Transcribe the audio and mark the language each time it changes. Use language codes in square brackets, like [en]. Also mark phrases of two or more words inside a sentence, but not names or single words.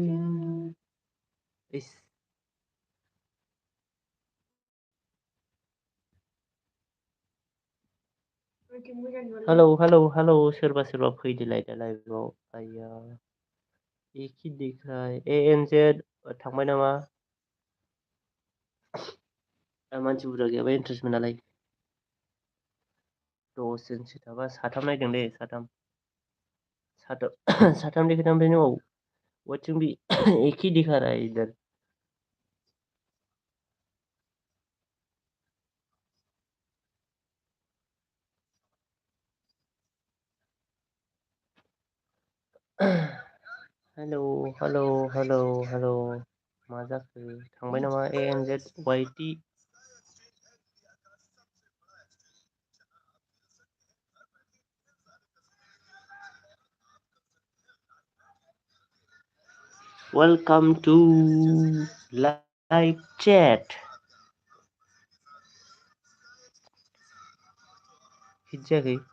[brx] इस हेलौ सोरबा फैदोलाय दा लाइभआव। [hi] आया एक ही दिख रहा है। [brx] ANZ थांबाय नामा? मानसि बुरजा गैयाबा इन्ट्रेस्ट मोनालाय। 10 जनसो थाबा साथाम नायदों दे साथाम देखायदों ओमफ्राय नों [hi] वाचिंग भी एक ही दिखा रहा है इधर। [brx] हेलौ मा जाखो थांबाय नामा ANZYT? [en] welcome to live chat. [brx] हिट जायाखै?